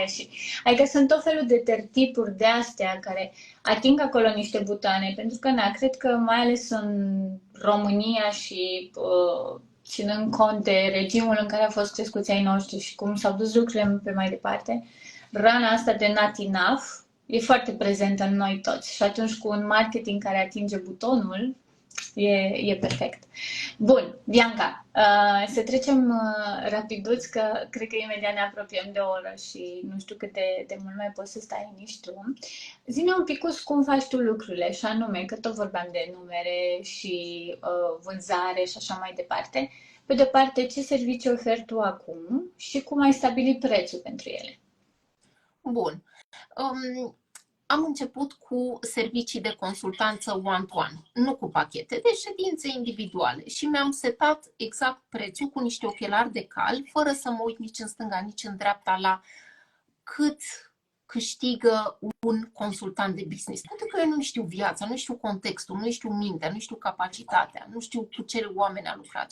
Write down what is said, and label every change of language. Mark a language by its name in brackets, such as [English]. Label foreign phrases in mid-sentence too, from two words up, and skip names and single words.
[Romanian] Adică sunt tot felul de tertipuri de astea care ating acolo niște butoane, pentru că cred că mai ales în România și ținând cont de regimul în care au fost crescuți ai noștri și cum s-au dus lucrurile pe mai departe, rana asta de [English] not enough [Romanian] e foarte prezentă în noi toți. Și atunci cu un marketing care atinge butonul, e perfect. Bun, Bianca, să trecem rapiduț, că cred că imediat ne apropiem de o oră și nu știu cât de mult mai poți să stai nici tu. Zi-ne un pic cum faci tu lucrurile, și anume, că tot vorbeam de numere și vânzare și așa mai departe. Pe de parte, ce servicii oferi tu acum și cum ai stabilit prețul pentru ele? Bun. Am început cu servicii de consultanță [English] one-to-one, [Romanian] nu cu pachete, de ședințe individuale și mi-am setat exact prețul cu niște ochelari de cal, fără să mă uit nici în stânga, nici în dreapta la cât câștigă un consultant de business. Pentru că eu nu știu viața, nu știu contextul, nu știu mintea, nu știu capacitatea, nu știu cu ce oameni a lucrat.